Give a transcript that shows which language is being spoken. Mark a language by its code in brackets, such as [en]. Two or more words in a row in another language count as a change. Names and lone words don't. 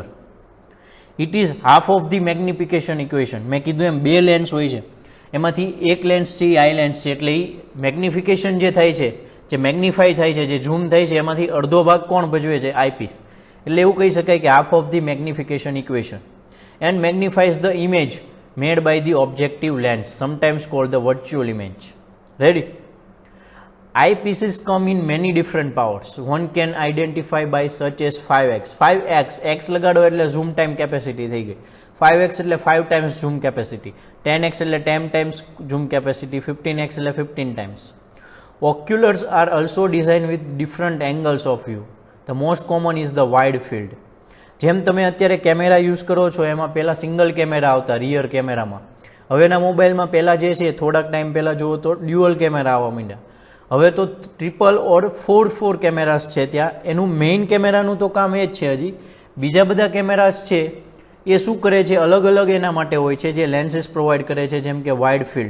[en] It is half of the magnification equation. [gu] મેં કીધું એમ 2 લેન્સ હોય છે, એમાંથી એક લેન્સ છે એ [en] eye lens [gu] છે. એટલે એ મેગ્નિફિકેશન જે થાય છે, જે મેગ્નિફાઈ થાય છે, જે ઝૂમ થાય છે, એમાંથી અડધો ભાગ કોણ ભજવે છે? [en] આઈપીસ. [gu] એટલે એવું કહી શકાય કે [en] half of the magnification equation and magnifies the image made by the objective lens, sometimes called the virtual image. રેડી. Eyepieces come in many different powers. One can identify by such as 5x. [gu] 5x, x લગાડો એટલે [en] zoom time capacity [gu] થઈ ગઈ. 5x એટલે 5 [en] times zoom capacity. [gu] 10x એટલે 10 [en] times zoom capacity. [gu] 15x એટલે 15 times. [en] Oculars are also designed with different angles of view. The most common is the wide field. [gu] જેમ તમે અત્યારે [en] camera use [gu] કરો છો એમાં પહેલાં [en] single camera [gu] આવતા [en] rear camera. [gu] હવેના મોબાઈલમાં પહેલાં જે છે થોડાક ટાઈમ પહેલાં જુઓ તો [en] dual camera [gu] આવવા માંડ્યા. હવે તો [en] triple or four cameras [gu] છે ત્યાં. એનું [en] main camera [gu] તો કામ એ જ છે. હજી બીજા બધા કેમેરાસ છે એ શું કરે છે, અલગ અલગ એના માટે હોય છે જે [en] lenses provide [gu] કરે છે, જેમ કે [en] wide field.